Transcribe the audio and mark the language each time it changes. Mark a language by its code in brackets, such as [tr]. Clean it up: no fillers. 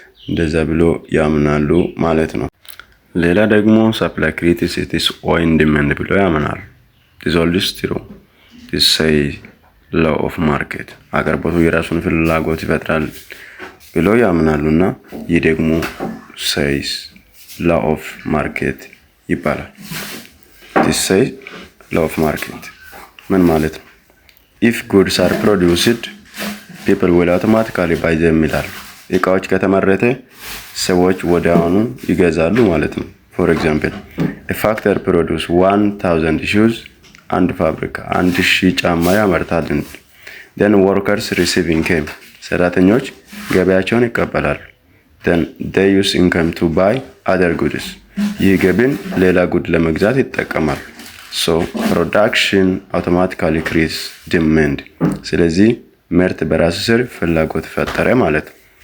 [am] እንደዛ ብሎ ያምናሉ ማለት ነው። ሌላ ደግሞ [en] supply creates its own demand [am] ብሎ ያምናሉ። [en] This all is true. This say law of market. [am] አቅርቦቱ የራሱን ፍላጎት ይፈጥራል ብሎ ያምናሉና ይህ ደግሞ [en] says law of market [am] ይባላል። [en] This say law of market [am] ምን ማለት ነው? [en] If goods are produced, people will automatically buy them ይላል። [am] እቃዎች ከተመረተ ሰዎች ወዲያውኑ ይገዛሉ ማለት ነው። [en] ፎር ኤግዛምፕል ፋክተር ፕሮዱስ 1000 ሹዝ [am] አንድ ፋብሪካ 1000 ጫማ ያመርታል። [en] then workers receive income [am] ሰራተኞች ገቢያቸውን ይቀበላሉ። [en] then they use income to buy other goods [am] ይህ ገቢን ሌላ ጉድ ለመግዛት ይጠቀማሉ። [en] so production automatically increase demand [am] ስለዚህ ምርት በራሱ ስር ፍላጎት ፈጠረ ማለት ነው።